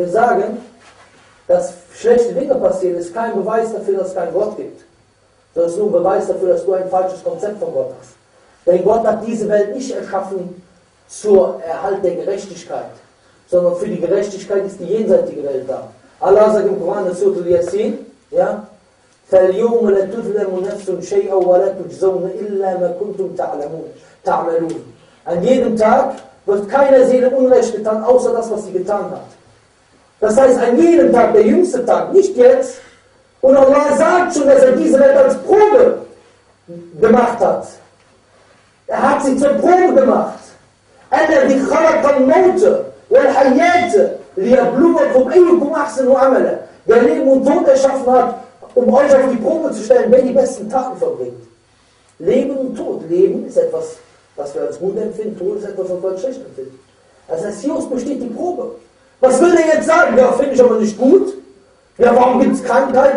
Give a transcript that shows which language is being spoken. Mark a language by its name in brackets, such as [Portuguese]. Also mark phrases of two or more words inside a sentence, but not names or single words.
[German] Wir sagen, dass schlechte Dinge passieren, ist kein Beweis dafür, dass es keinen Gott gibt. Das ist nur ein Beweis dafür, dass du ein falsches Konzept von Gott hast. Denn Gott hat diese Welt nicht erschaffen zur Erhalt der Gerechtigkeit, sondern für die Gerechtigkeit ist die jenseitige Welt da. Allah sagt im Koran, in Surah Yasin, ja, [Arabic] فَالْيَوْمَ لَا تُظْلَمُ نَفْسٌ شَيْئًا وَلَا تُجْزَوْنَ إِلَّا مَا كُنْتُمْ تَعْمَلُونَ. [German] An jedem Tag wird keiner Seele Unrecht getan, außer das, was sie getan hat. Das heißt, an jedem Tag, der jüngste Tag, nicht jetzt. Und Allah sagt schon, dass er diese Welt als Probe gemacht hat. Er hat sie zur Probe gemacht. [Arabic] الَّذِي خَلَقَ الْمَوْتَ وَالْحَيَاةَ لِيَبْلُوَكُمْ أَيُّكُمْ أَحْسَنُ عَمَلًا. [German] Der Leben und Tod erschaffen hat, um euch auf die Probe zu stellen, wer die besten Taten verbringt. Leben und Tod. Leben ist etwas, was wir als gut empfinden, Tod ist etwas, was wir als schlecht empfinden. Das heißt, hier besteht die Probe. Was will er jetzt sagen? Ja, finde ich aber nicht gut. Ja, warum gibt es Krankheiten?